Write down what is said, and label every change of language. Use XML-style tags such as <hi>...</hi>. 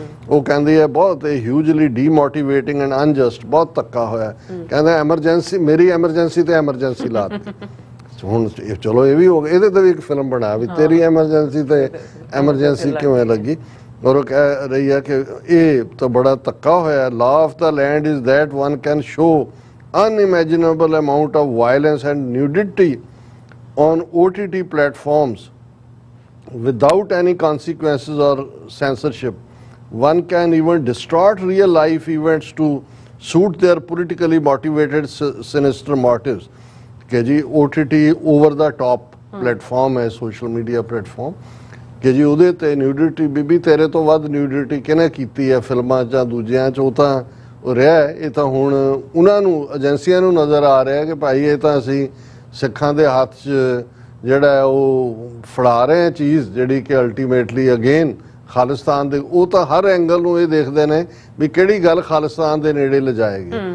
<pa>ਉਹ ਕਹਿੰਦੀ ਹੈ ਬਹੁਤ</pa> <en>hugely demotivating and unjust,</en> <pa>ਬਹੁਤ ਧੱਕਾ ਹੋਇਆ। ਕਹਿੰਦਾ ਐਮਰਜੈਂਸੀ, ਮੇਰੀ ਐਮਰਜੈਂਸੀ ਤੇ ਐਮਰਜੈਂਸੀ ਲਾਤੀ। ਹੁਣ ਚਲੋ ਇਹ ਵੀ ਹੋ ਗਿਆ, ਇਹਦੇ ਤੇ ਵੀ ਇੱਕ ਫਿਲਮ ਬਣਾ ਵੀ ਤੇਰੀ ਐਮਰਜੈਂਸੀ ਤੇ ਐਮਰਜੈਂਸੀ ਕਿਵੇਂ ਲੱਗੀ। ਔਰ ਉਹ ਕਹਿ ਰਹੀ ਹੈ ਕਿ ਇਹ ਤਾਂ ਬੜਾ ਧੱਕਾ ਹੋਇਆ।</pa> <en>Law of the land is that one can show unimaginable amount of violence and nudity on OTT platforms without any consequences or censorship. One can even distort real life events to suit their politically motivated sinister motives.</en> <hi>कि जी OTT over the top platform है, social media platform, कि जी</hi> <pa>ਉਹਦੇ ਤੇ nudity ਬੀਬੀ ਤੇਰੇ ਤੋਂ ਵੱਧ nudity ਕਿਹਨੇ ਕੀਤੀ ਹੈ ਫਿਲਮਾਂ ਜਾਂ ਦੂਜਿਆਂ 'ਚ, ਉਹ ਤਾਂ ਉਹ ਰਿਹਾ। ਇਹ ਤਾਂ ਹੁਣ ਉਹਨਾਂ ਨੂੰ ਏਜੰਸੀਆਂ ਨੂੰ ਨਜ਼ਰ ਆ ਰਿਹਾ ਕਿ ਭਾਈ ਇਹ ਤਾਂ ਅਸੀਂ ਸਿੱਖਾਂ ਦੇ ਹੱਥ 'ਚ ਜਿਹੜਾ ਉਹ ਫੜਾ ਰਹੇ ਹਾਂ ਚੀਜ਼, ਜਿਹੜੀ ਕਿ</pa> <en>ultimately again</en> <pa>ਖਾਲਿਸਤਾਨ ਦੇ, ਉਹ ਤਾਂ ਹਰ ਐਂਗਲ ਨੂੰ ਇਹ ਦੇਖਦੇ ਨੇ ਵੀ ਕਿਹੜੀ ਗੱਲ ਖਾਲਿਸਤਾਨ ਦੇ ਨੇੜੇ ਲਿਜਾਏਗੀ।</pa>